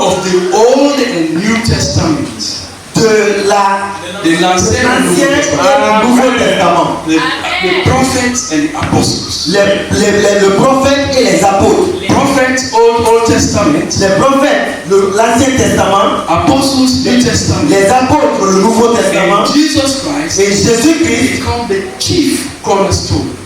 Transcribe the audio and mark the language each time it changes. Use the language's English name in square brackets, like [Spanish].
[English] of the Old and New Testament. [French] de l'Ancien et du Nouveau Testament. [English] The prophets and the apostles. [French] Le prophète et les apôtres. [English] Prophets, Old Testament. [French] Les prophètes, l'Ancien Testament. [English] Apostles, New Testament. [French] Les apôtres, le Nouveau Testament. [English] And Jesus Christ [French] Et Jésus-Christ [English] become the chief cornerstone.